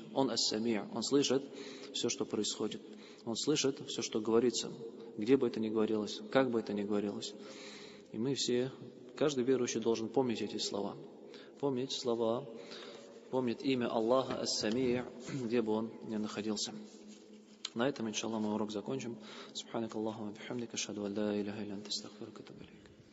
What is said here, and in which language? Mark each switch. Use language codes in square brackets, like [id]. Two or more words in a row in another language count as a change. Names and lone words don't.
[ru] Он ас-сами', он слышит все, что происходит. Он слышит все, что говорится, где бы это ни говорилось, как бы это ни говорилось. И мы все, каждый верующий должен помнить эти слова. Помнить слова, помнить имя Аллаха ас-сами', где бы он ни находился. На этом, иншаллах, мы урок закончим. [ar] سبحانك اللهم بحمدك أشهد أن لا إله إلا أنت أستغفرك وأتوب إليك.